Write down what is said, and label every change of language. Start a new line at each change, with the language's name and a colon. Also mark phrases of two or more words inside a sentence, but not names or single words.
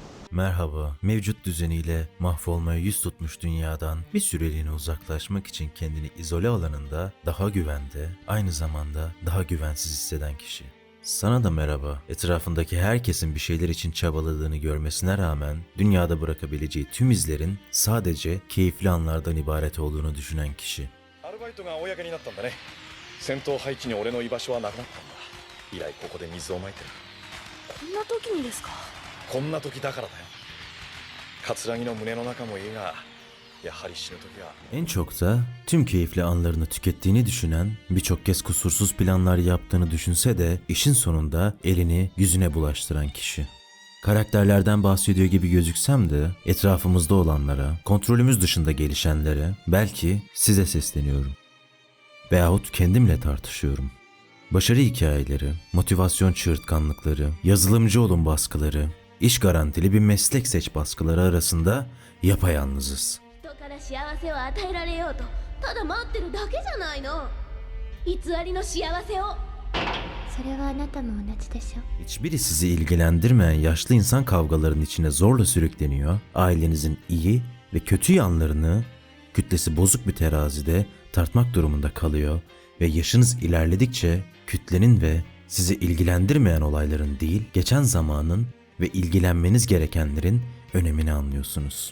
Turkish: Merhaba, mevcut düzeniyle mahvolmaya yüz tutmuş dünyadan bir süreliğine uzaklaşmak için kendini izole alanında daha güvende, aynı zamanda daha güvensiz hisseden kişi. Sana da merhaba, etrafındaki herkesin bir şeyler için çabaladığını görmesine rağmen dünyada bırakabileceği tüm izlerin sadece keyifli anlardan ibaret olduğunu düşünen kişi.
Japanese: アルバイトが公になったんだね。戦闘配置に俺の居場所はなくなったんだ。以来ここで水をまいてる。こんな時にですか。こんな時だからだよ。葛の胸の中もいいが、やはり死ぬ時は。
Turkish: En çok da tüm keyifli anlarını tükettiğini düşünen, birçok kez kusursuz planlar yaptığını düşünse de işin sonunda elini yüzüne bulaştıran kişi. Karakterlerden bahsediyor gibi gözüksem de etrafımızda olanlara, kontrolümüz dışında gelişenlere belki size sesleniyorum. Veyahut kendimle tartışıyorum. Başarı hikayeleri, motivasyon çığırtkanlıkları, yazılımcı olun baskıları, iş garantili bir meslek seç baskıları arasında yapayalnızız.
Japanese: 人から幸せを与えられようとただ待ってるだけじゃないの。偽りの幸せを。それはあなたも同じでしょ。
Turkish: Hiçbiri sizi ilgilendirmeyen yaşlı insan kavgalarının içine zorla sürükleniyor, ailenizin iyi ve kötü yanlarını kütlesi bozuk bir terazide tartmak durumunda kalıyor ve yaşınız ilerledikçe kütlenin ve sizi ilgilendirmeyen olayların değil, geçen zamanın ve ilgilenmeniz gerekenlerin önemini anlıyorsunuz.